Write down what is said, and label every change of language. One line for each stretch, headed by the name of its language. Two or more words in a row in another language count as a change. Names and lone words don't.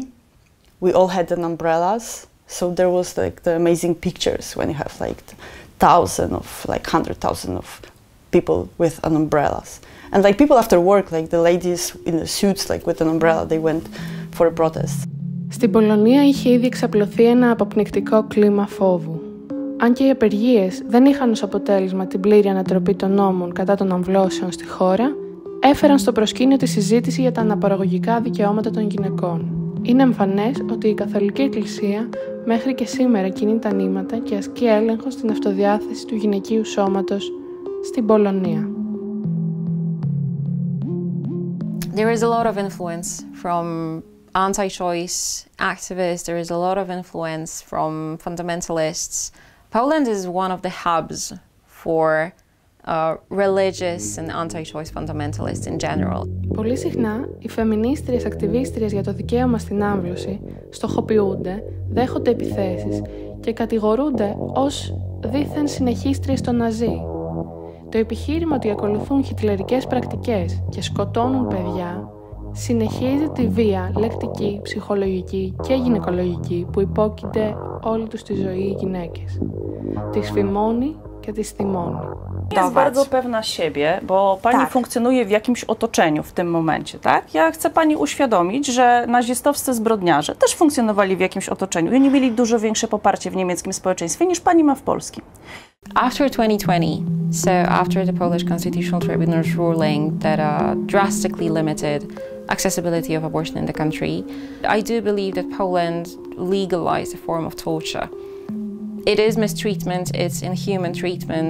English: We all had an umbrellas. So there was like the amazing pictures when you have like 100,000 of people with an umbrellas. And like people after work, like the ladies in the suits, like with an umbrella, they went for a protest.
Greek: Στην Πολωνία είχε ήδη εξαπλωθεί ένα αποπνικτικό κλίμα φόβου. Αν και οι απεργίες δεν είχαν ως αποτέλεσμα την πλήρη ανατροπή των νόμων κατά των αμβλώσεων στη χώρα, έφεραν στο προσκήνιο τη συζήτηση για τα αναπαραγωγικά δικαιώματα των γυναικών. Είναι εμφανές ότι η Καθολική Εκκλησία μέχρι και σήμερα κινεί τα νήματα και ασκεί έλεγχο στην αυτοδιάθεση του γυναικείου σώματος στην Πολωνία.
English: There is a lot of influence from anti-choice activists. There is a lot of influence from fundamentalists. Poland is one of the hubs for religious and anti-choice fundamentalists in general.
Greek: Πολύ συχνά, οι φεμινίστριες ακτιβίστριες για το δικαίωμα στην άμβλωση στοχοποιούνται, δέχονται επιθέσεις και κατηγορούνται ως δήθεν συνεχίστριες των Ναζί. Το επιχείρημα ότι ακολουθούν χιτλερικές πρακτικές και σκοτώνουν παιδιά συνεχίζει τη βία λεκτική, ψυχολογική και γυναικολογική που υπόκεινται όλη τους τη ζωή οι γυναίκες. Τις φημώνει και τις θυμώνει.
Polish: Jest bardzo pewna siebie, bo pani funkcjonuje w jakimś otoczeniu w tym momencie, tak? Ja chcę pani uświadomić, że nazistowscy zbrodniarze też funkcjonowali w jakimś otoczeniu i oni mieli dużo większe poparcie w niemieckim społeczeństwie niż pani ma w polskim.
English: After 2020, so after the Polish Constitutional Tribunal's ruling that drastically limited accessibility of abortion in the country, I do believe that Poland legalized a form of torture. It is mistreatment, it's inhuman treatment.